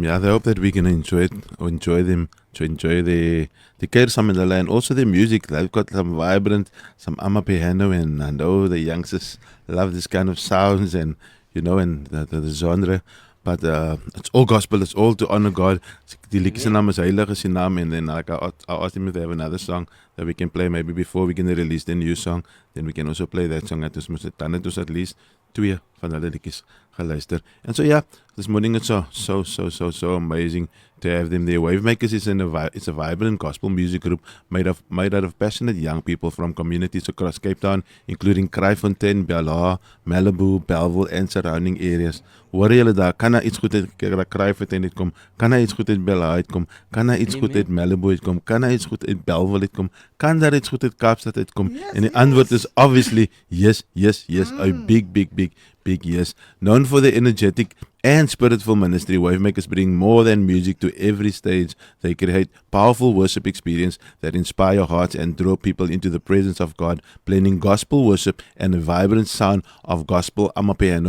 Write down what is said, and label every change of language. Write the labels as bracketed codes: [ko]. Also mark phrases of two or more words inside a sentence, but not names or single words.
[en] Yeah, I hope that we can enjoy the Kersam in the land, also the music. They've got some vibrant, some amapiano, and I know the youngsters love this kind of sounds and and the genre. But it's all gospel. It's all to honor God. [af] Die liedjie se naam is Heilig is U Naam, [en] and then like I asked him if they have another song that we can play maybe before we can release the new song. Then we can also play that song. [af] Dan het ons [en] at least [af] 2 van hulle liedjies geluister. [en] And so yeah, this morning it's so amazing to have them there. Wavemakers is it's a vibrant gospel music group made out of passionate young people from communities across Cape Town, including Kraaifontein, Belhar, Malibu, Bellville and surrounding areas. [af] Hoor julle daar, kan daar iets goed uit Kraaifontein uitkom? Kan daar iets goed uit Belhar uitkom? Kan daar iets goed uit Malibu uitkom? Kan daar iets goed uit Bellville uitkom? Kan daar iets goed uit Kaapstad uitkom? En die antwoord is [en] obviously yes, a big yes. Known for the energetic and spiritful ministry, Wavemakers bring more than music to every stage. They create powerful worship experience that inspire hearts and draw people into the presence of God, blending gospel worship and a vibrant sound of gospel amapiano.